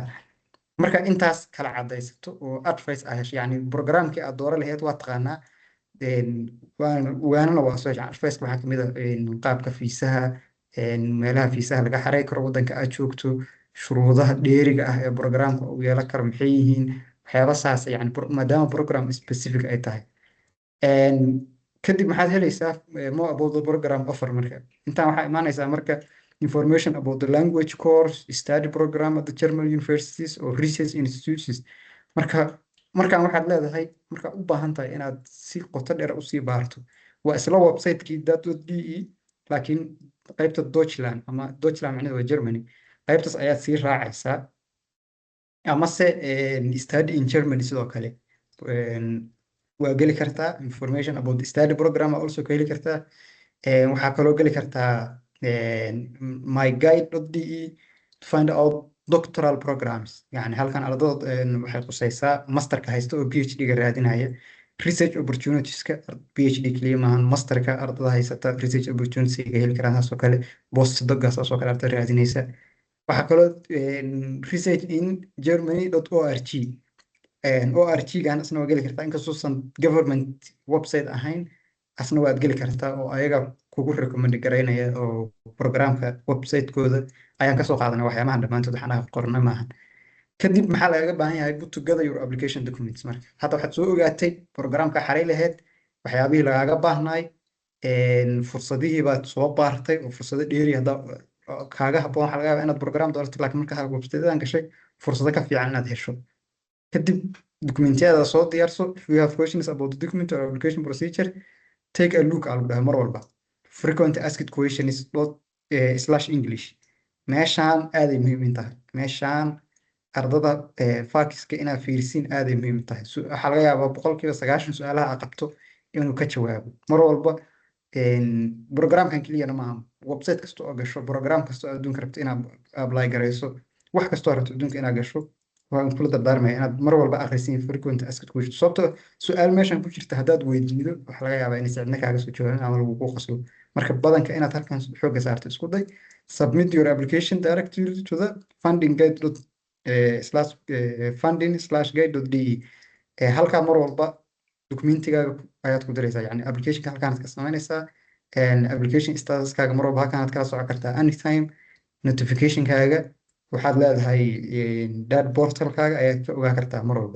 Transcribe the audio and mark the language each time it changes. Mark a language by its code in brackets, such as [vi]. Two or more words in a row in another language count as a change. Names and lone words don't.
[so] marka intaas kala cadaysato oo advice ah yani programkii aad dooro lahayd waa taqaanaa waanana waa soo advice waxaa kamid ah qaabka fiisaha meelaha fiisaha laga xarey karo waddanka aad joogto shuruudaha dheeriga ah ee programka uu yeelan karo maxay yihiin waxyaaba saas yani maadaama [en] program specific [so] ay tahay. kadib maxaad helaysaa [en] more about the program offer [so] marka intaan waxaa imaanaysaa marka [en] information about the language course study program at the German universities or research institutions. [so] markaan waxaad leedahay markaa u baahan tahay inaad si qoto dheer usii baarto waa isla website-kii dad.de laakiin qaybta Deutschland ama Deutschland macnaheedu waa Germany qaybtaas ayaad sii raacaysaa amase [en] study in Germany [so] sidoo kale waa geli kartaa [en] information about the study program also [so] ka heli kartaa waxaa kaloo geli kartaa myguide.de [en] to find out doctoral programs [so] yani halkan ardada waxay qusaysaa masterka haysta oo PhD-ga raadinaya [en] research opportunities-ka [so] PhD kaliya maahan masterka ardada haysata [en] research opportunities-ka [so] heli karaan saas oo kale postdoc-ga saas oo kale ardada raadinaysa. waxaa kaloo [en] research in Germany.org [so] org-gaan asna waa geli kartaa inkastoosan [en] government website [so] ahayn asna waad geli kartaa oo ayaga kugu recommend gareynaya oo programka website-kooda ayaan kasoo qaadanay waxyaabahan dhammaantood waxaan qornay maahan. kadib maxaa lagaga baahan yahay [en] put together your application documents [so] marka hadda waxaad soo ogaatay programka xarey lahayd waxyaabihii lagaaga baahnay fursadihii baad soo baartay oo fursado dheeri hadda kaaga habboon waxaa laga yaabaa inaad program doorato laakiin marka website-adan gashay fursado ka fiican inaad hesho. kadib dokumentiyada soo diyaarso [en] if you have questions about the document or application procedure take a look al [so] mar walba [en] frequent asked questions [so] /English meeshaan aaday muhiim in tahay meeshaan ardada fakiska inaad fiirisiin aaday muhiim tahay waxaa laga yaabaa 90% su'aalaha aad qabto inuu ka jawaabo mar walba programkan keliyana maaha website kasta oo gasho program kasta oo adduunka rabto inaad apply gareyso wax kasta oo rabto adduunka inaad gasho waan kula dardaarmaya inaad mar walba akhrisin [en] frequent asked questions [so] sababtoo su'aal meeshan ku jirta haddaad weydiido waxa laga yaabaa inay cidna kaaga soo jawaabin ama lagu qoslo marka badanka inaad halkan xoogga saarto isku day [en] submit your application directly to the [so] funding/guide.de halkaa mar walba dokumentigaaga ayaad ku diraysaa yani applicationka halkaanaad ka samaynaysaa application statuskaaga mar walba halkaanaad kala socon kartaa anytime notificationkaaga waxaad leedahay dad portalkaaga ayaad ka ogaa kartaa mar walba.